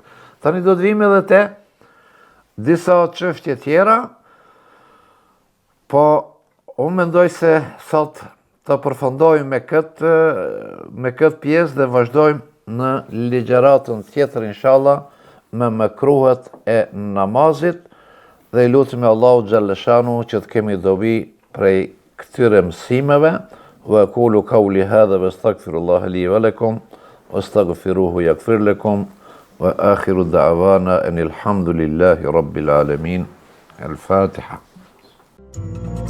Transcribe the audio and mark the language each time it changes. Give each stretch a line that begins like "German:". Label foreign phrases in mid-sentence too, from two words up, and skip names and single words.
Albanian: Tani do të vim edhe te disa çështje tjera, po unë mendoj se sot të përfundojmë me këtë pjesë dhe vazhdojmë në ligjëratën tjetër inshallah me mëkruhet e namazit dhe i lutim Allahu xhalleshanu që të kemi dobi prej këtyre mësimeve.
Arabic: وأقول قولي هذا واستغفر الله لي ولكم واستغفروه يغفر لكم وآخر دعوانا أن الحمد لله رب العالمين. Al-Fatiha.